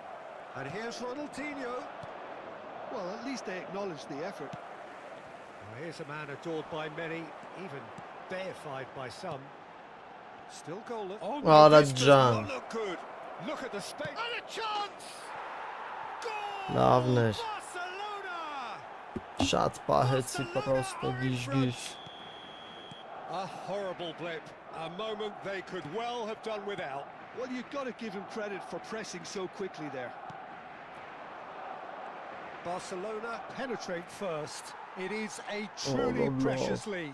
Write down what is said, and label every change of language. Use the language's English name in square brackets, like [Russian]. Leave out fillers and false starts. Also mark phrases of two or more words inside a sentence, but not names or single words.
[English] And here's Ronaldinho. Well, at least they acknowledged the effort. Well, here's a man adored by many, even deified by some. Still goalless. Oh, Oh, no, this that's does John. not look good. Look at the space. And a chance! Goal! [Armenian] Լավն էր։ [English] Barcelona! [Armenian] Շատ պահեցի պրոստը գիժ-գիժ։ [English] A horrible blip. A moment they could well have done without. Well, you've got to give him credit for pressing so quickly there. Barcelona penetrate first. It is a truly precious lead.